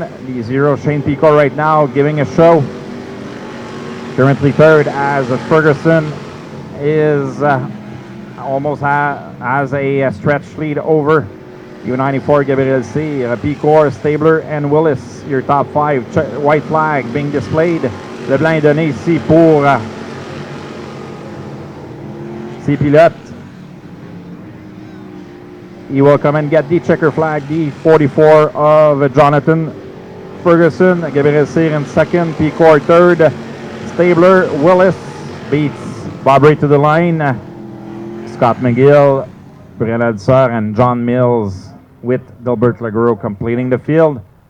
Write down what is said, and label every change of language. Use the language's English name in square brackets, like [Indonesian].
[English] The 0 Shane Picor right now giving a show. Currently third as Ferguson is almost has a stretch lead over U94 Gabriel Cyr, Picor, Stabler, and Willis. Your top 5. White flag being displayed. [French] Le blanc est donné ici pour ces pilotes. [English] He will come and get the checker flag, the 44 of Jonathan Ferguson, Gabriel Cyr in second, Picor third, Stabler, Willis beats Bob Ray to the line. Scott McGill, Brenad Sir, and John Mills with Delbert Legros completing the field.